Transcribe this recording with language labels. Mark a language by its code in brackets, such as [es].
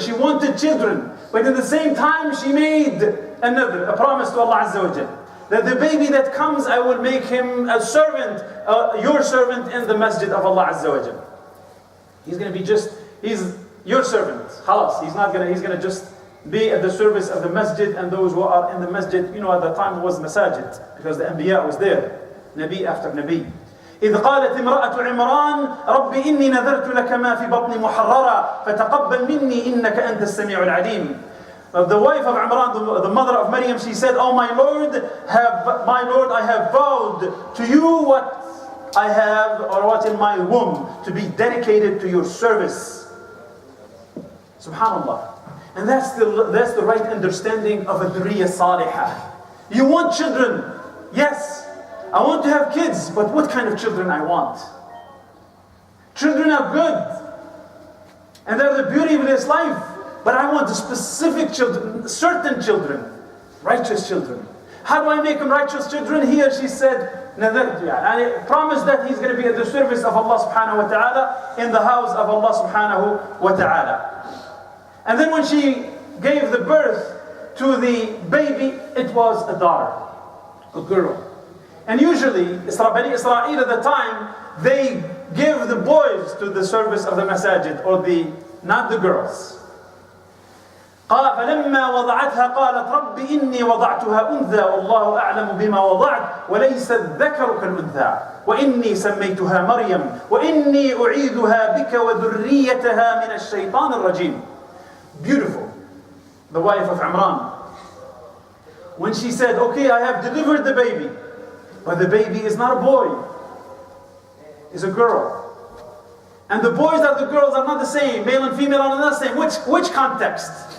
[en] She wanted children. But at the same time, she made another, a promise to Allah Azza wa Jalla, that the baby that comes, I will make him a servant, your servant in the masjid of Allah Azza wa Jalla. He's going to be he's your servant. Khalas. He's going to just be at the service of the masjid and those who are in the masjid. You know, at that time it was masajid because the Anbiya was there, Nabi after Nabi. [ar] إذ قالت امرأة عمران رب إني نذرت لك ما في بطني محررا فتقبل مني إنك أنت السميع العليم. [en] The wife of Imran, the mother of Maryam, she said, "Oh my Lord, I have vowed to you what I have or what in my womb to be dedicated to your service." Subhanallah. And that's the right understanding of a Duriyya Salihah. You want children? Yes. I want to have kids, but what kind of children I want? Children are good. And they're the beauty of this life. But I want the specific children, certain children, righteous children. How do I make them righteous children? He or she said, I promise that he's going to be at the service of Allah subhanahu wa ta'ala in the house of Allah subhanahu wa ta'ala. And then when she gave the birth to the baby, it was a daughter, a girl. And usually, Bani Israel at the time, they give the boys to the service of the masajid, or not the girls. [ar] قال فلما وضعتها قالت رب إني وضعتها أنثى والله أعلم بما وضعت وليس الذكر كالأنثى وإني سميتها مريم وإني أعيذها بك وذريتها من الشيطان الرجيم. [en] Beautiful, the wife of Imran. When she said, okay, I have delivered the baby, but the baby is not a boy, it's a girl. And the boys and the girls are not the same, male and female are not the same. Which context?